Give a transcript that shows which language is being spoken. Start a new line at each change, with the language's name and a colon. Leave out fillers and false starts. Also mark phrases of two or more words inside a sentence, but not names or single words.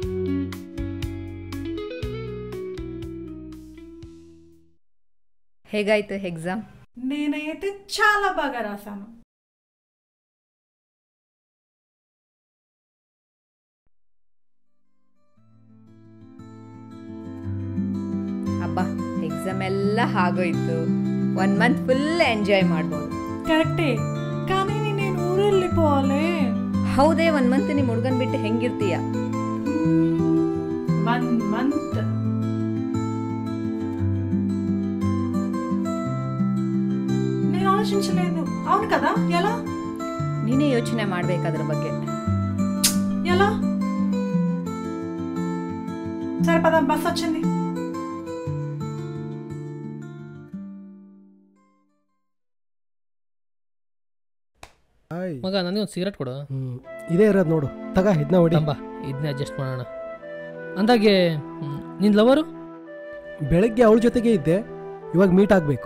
Kannada: ಹೇಗಾಯ್ತು ఎగ్జామ్?
Telugu: నేనైతే చాలా బాగా రాశాను.
Kannada: ಅಬ್ಬಾ ಎಗ್ಜಾಮ್ ಎಲ್ಲ ಆಗೋಯ್ತು. 1 ಮಂತ್
English: full enjoy
Kannada: ಮಾಡ್ಬೋದು.
Telugu: కరెక్టే, కానీ నేను ఊరెళ్ళిపోవాలి.
Kannada: ಹೌದೇ, 1 ಮಂತ್ ನಿಮ್ಮ ಹುಡುಗನ್ ಬಿಟ್ಟು ಹೆಂಗಿರ್ತೀಯ?
Telugu: 1 ಮಂತ್ నేను ఆలోచించలేదు. అవును కదా, ఎలా?
Kannada: ನೀನೇ ಯೋಚನೆ ಮಾಡ್ಬೇಕು ಅದ್ರ ಬಗ್ಗೆ.
Telugu: ఎలా? సరే పద, బస్ వచ్చింది.
Kannada: ಮಗ ನನಗೆ ಒಂದು ಸಿಗರೇಟ್ ಕೊಡು. ಇದೇ ಇರೋದು ನೋಡು, ತಗ ಇದನ್ನ ಹೊಡಿ. ಬಾ, ಇದನ್ನೇ ಅಡ್ಜಸ್ಟ್ ಮಾಡೋಣ. ಅಂದಾಗೆ ನಿನ್ನ ಲವರು? ಬೆಳಗ್ಗೆ ಅವಳ ಜೊತೆಗೆ ಇದ್ದೆ, ಇವಾಗ ಮೀಟ್ ಆಗಬೇಕು.